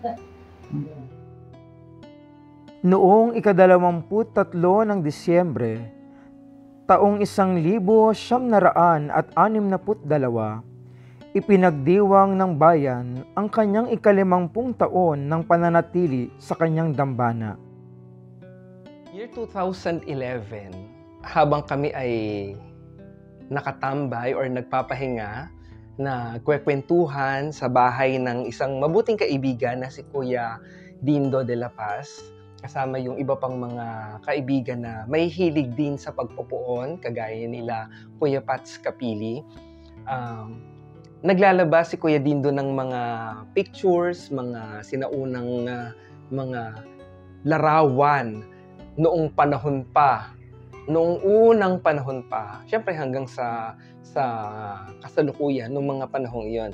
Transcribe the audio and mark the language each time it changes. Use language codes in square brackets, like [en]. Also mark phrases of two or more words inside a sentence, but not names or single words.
[tl] Noong 23 ng Disyembre, taong 1962, ipinagdiwang ng bayan ang kanyang 50 taon ng pananatili sa kanyang dambana. Year 2011, habang kami ay nakatambay or nagpapahinga, na kwekwentuhan sa bahay ng isang mabuting kaibigan na si Kuya Dindo de la Paz, kasama yung iba pang mga kaibigan na may hilig din sa pagpupuon, kagaya nila Kuya Pats Kapili. Naglalabas si Kuya Dindo ng mga pictures, mga sinaunang mga larawan noong unang panahon pa, syempre hanggang sa kasalukuyan noong mga panahong iyon.